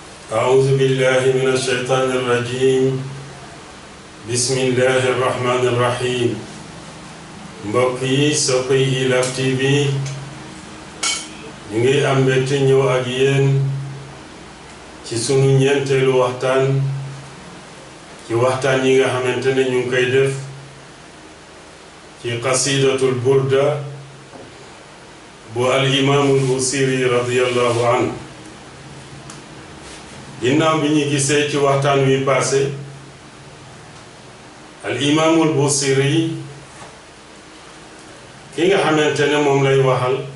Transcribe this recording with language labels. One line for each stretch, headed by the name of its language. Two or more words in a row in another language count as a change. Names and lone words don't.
Arabic: أعوذ بالله من الشيطان الرجيم بسم الله الرحمن الرحيم
Wolof: mbokk yi soppe yi IYAF TV ñu ngi am mbégte ñëw ak yéen ci sunu ñeenteelu waxtaan ci waxtaan yi nga xamante ne ñu ngi koy def ci qasidatul burda bu al imaamul Busiri
Arabic: رضي الله عنه
Wolof: ginnaaw bi ñu gisee ci waxtaan wi passé al imaamul Busiri ki nga xamante ne moom lay waxal